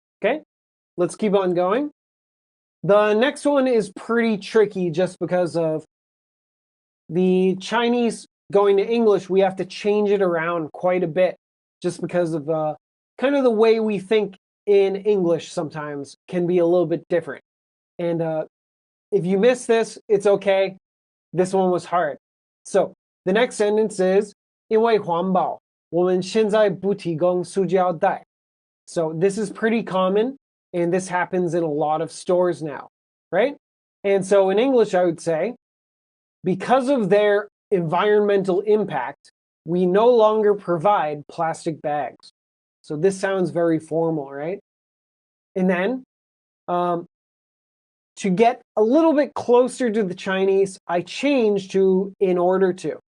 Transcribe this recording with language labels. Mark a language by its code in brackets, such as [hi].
[en] Okay, let's keep on going. The next one is pretty tricky just because of the Chinese going to English. We have to change it around quite a bit just because of kind of the way we think in English sometimes can be a little bit different. And if you miss this, it's okay. This one was hard. So the next sentence is [zh] 因为环保，我们现在不提供塑胶袋. [en] So this is pretty common, and this happens in a lot of stores now, right? And so in English, I would say, because of their environmental impact, we no longer provide plastic bags. So this sounds very formal, right? And then to get a little bit closer to the Chinese, I changed to in order to.